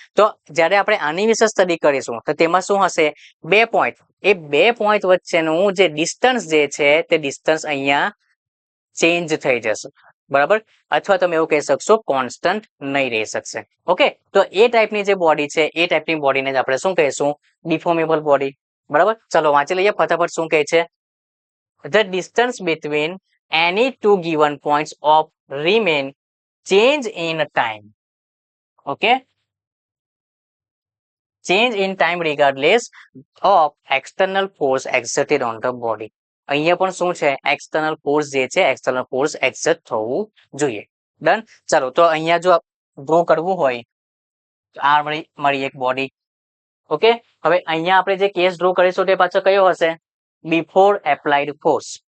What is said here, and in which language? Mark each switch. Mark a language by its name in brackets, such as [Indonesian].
[Gujarati] તો જ્યારે આપણે આની વિશે સ્ટડી કરીશું તો તેમાં શું હશે? બે પોઈન્ટ, એ બે પોઈન્ટ વચ્ચેનું જે ડિસ્ટન્સ જે છે તે ડિસ્ટન્સ અહીંયા ચેન્જ થઈ જશે, બરાબર, અથવા તમે એવું કહી શકશો કોન્સ્ટન્ટ નહીં રહી શકશે. ઓકે, તો એ ટાઈપની જે બોડી છે એ ટાઈપની બોડીને જ આપણે શું કહીશું? Deformable body. બરાબર, ચલો વાંચી લઈએ ફટાફટ શું કહે છે. [English] The distance between any two given points of remain change in time. Okay, change in time regardless of external force exerted on the body. [Gujarati] અહીંયા પણ શું છે? એક્સટર્નલ ફોર્સ જે છે, એક્સટર્નલ ફોર્સ એક્સર્ટ થવું જોઈએ. ડન. ચાલો, તો અહીંયા જો ડ્રો કરવું હોય તો આ મળી એક બોડી. ઓકે, હવે અહીંયા આપણે જે કેસ ડ્રો કરીશું તે પાછો કયો હશે? [English] Before applied force.